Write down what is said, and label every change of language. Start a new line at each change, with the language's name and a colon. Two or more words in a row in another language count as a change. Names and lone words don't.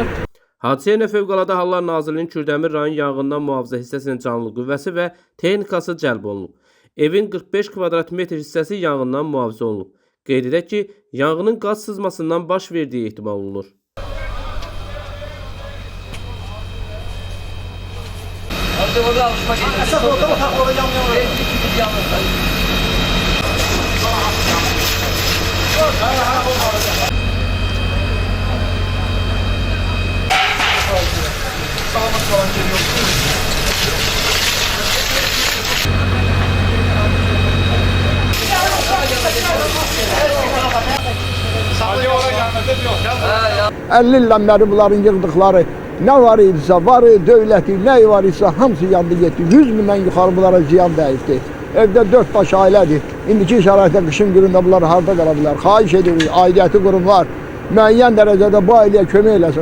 Azerbaijani: Hadisəyə Fövqəladə Hallar Nazirliyinin Kürdəmir rayon yanğından mühafizə hissəsinin canlı qüvvəsi və texnikası cəlb olunub. Evin 45 kvadrat metr hissəsi yanğından mühafizə olunub. Qeyd edək ki, yanğının qaz sızmasından baş verdiyi ehtimal olunur.
Turkish: Orada alışma geliyor. Esas orada orada yanıyor. Sağlamak falan geliyor. Sadece oraya gelmedi diyor.
Azerbaijani: 50 ildən bəri bunların yığdıqları nə var idisə, dövləti, nə var idisə hamısı yandı getdi. 100 mindən yuxarı bunlara ziyan dəyibdi. Evdə 4 baş ailədir. İndiki şəraitdə qışın günündə bunlar harda qala bilər? Xahiş edirik, aidiyyəti qurumlar müəyyən dərəcədə bu ailəyə kömək eləsin.